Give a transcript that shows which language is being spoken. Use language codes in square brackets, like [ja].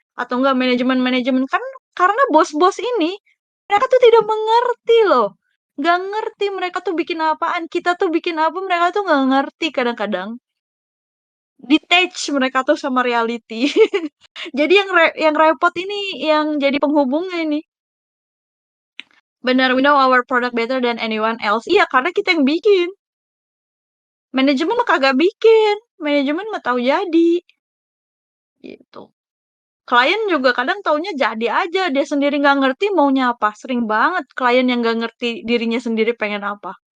[id] Atau enggak manajemen-manajemen kan karena bos-bos ini mereka tuh tidak mengerti loh. Nggak ngerti mereka tuh bikin apaan, kita tuh bikin apa mereka tuh nggak ngerti kadang-kadang. Detach mereka tuh sama reality. Jadi yang repot ini yang jadi penghubungnya ini. Benar, [en] we know our product better than anyone else. [id] Iya, karena kita yang bikin. Manajemen mah kagak bikin. Manajemen mah tahu jadi. Gitu. Klien juga kadang taunya jadi aja. Dia sendiri nggak ngerti maunya apa. Sering banget klien yang nggak ngerti dirinya sendiri pengen apa.